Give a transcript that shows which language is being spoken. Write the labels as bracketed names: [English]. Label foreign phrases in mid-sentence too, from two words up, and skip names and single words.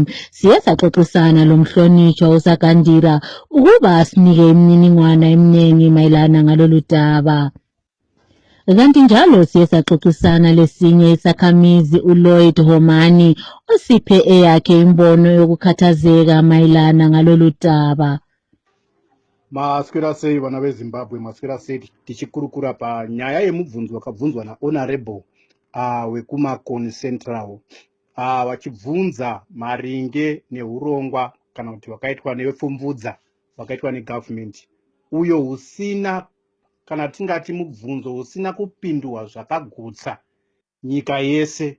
[North Ndebele] Siye saxoxisana lomhlonitshwa uSakandira ukuba asinike imininingwane eminingi mayelana ngalolu daba. Kanti njalo siye saxoxisana lesinye isakhamizi uLloyd Homani osiphe eyakhe imbono yokukhathazeka mayelana ngalolu daba. [Shona] Maswera sei vana veZimbabwe, maswera sei tichikurukura panyaya yemubvunzo wakabvunzwa nahonorable wekuMakoni Central vachibvunza maringe neurongwa kana kuti wakaitwa nevepfumvudza wakaitwa negovernment uyo husina kana tingati mubvunzo husina kupindwa zvakagutsa nyika yese.